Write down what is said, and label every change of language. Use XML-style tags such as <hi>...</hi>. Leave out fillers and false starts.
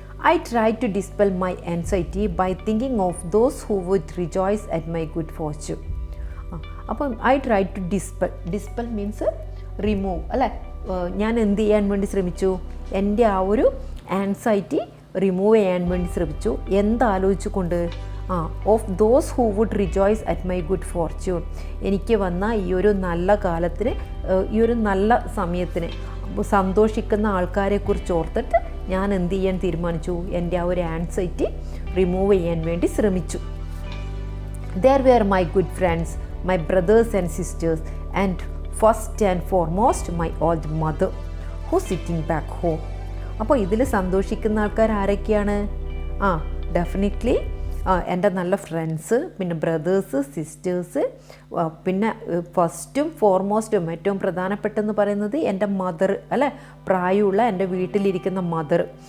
<en>I tried to dispel my anxiety by thinking of those who would rejoice at my good fortune. അപ്പം I tried to dispel means remove അല്ലേ.</en> <ml>ഞാൻ എന്ത് ചെയ്യാൻ വേണ്ടി ശ്രമിച്ചു? എൻ്റെ ആ ഒരു ആൻസൈറ്റി റിമൂവ് ചെയ്യാൻ വേണ്ടി ശ്രമിച്ചു. എന്താലോചിച്ചു കൊണ്ട്?</ml> <en>Of those who would rejoice at my good fortune.</en> <ml>എനിക്ക് വന്ന ഈ ഒരു നല്ല കാലത്തിന്, ഈ ഒരു നല്ല സമയത്തിന് സന്തോഷിക്കുന്ന ആൾക്കാരെക്കുറിച്ച് ഓർത്തിട്ട് ഞാൻ എന്ത് ചെയ്യാൻ തീരുമാനിച്ചു? എൻ്റെ ആ ഒരു ആൻസൈറ്റി റിമൂവ് ചെയ്യാൻ വേണ്ടി ശ്രമിച്ചു.</ml> <en>There were my good friends, my brothers and sisters, and first and foremost my old mother who sitting back home.</en> <ml>അപ്പോൾ ഇതിൽ സന്തോഷിക്കുന്ന ആൾക്കാർ ആരൊക്കെയാണ്? ഡെഫിനറ്റ്ലി എൻ്റെ നല്ല ഫ്രണ്ട്സ്, പിന്നെ ബ്രദേഴ്സ്, സിസ്റ്റേഴ്സ്, പിന്നെ ഫസ്റ്റും ഫോർമോസ്റ്റും ഏറ്റവും പ്രധാനപ്പെട്ടെന്ന് പറയുന്നത് എൻ്റെ മദർ അല്ലേ, പ്രായമുള്ള എൻ്റെ വീട്ടിലിരിക്കുന്ന മദർ.</ml>